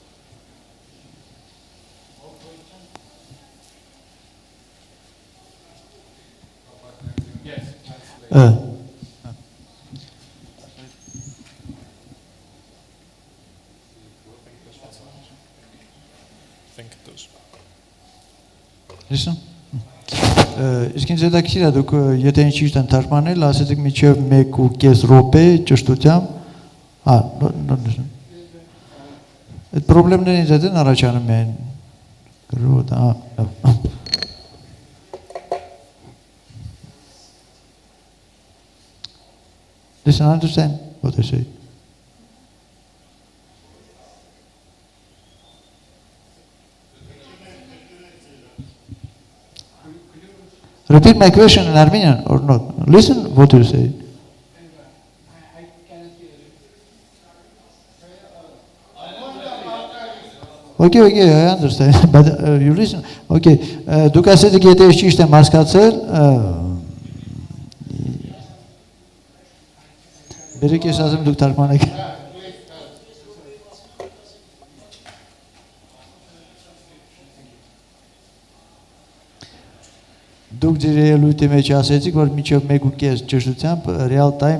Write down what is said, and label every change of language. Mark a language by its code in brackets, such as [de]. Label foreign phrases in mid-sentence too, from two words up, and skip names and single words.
[en] Yes. I think it does. Listen. [hy] Իսկ ինձ հետաքրքիր է դուք եթե ինչ ճիշտ են թարգմանել, ասեցիք միջև 1.5 րոպե ճշտությամբ, այդ խնդիրները ինձ հետ են առաջանում են գրոտ, [en] Listen, understand what I say. Repeat my question in Armenian or not. Listen what you say. Okay, I understand. But you listen. [hy] Okay, դուք ասեցիք եթե ես ճիշտ եմ հասկացել, բերեք ես ասեմ դուք թարգմանեք։ Դուք ձեր ելույթի մեջ ասեցիք, որ մինչև 1.5 ճշտությամբ RealTime,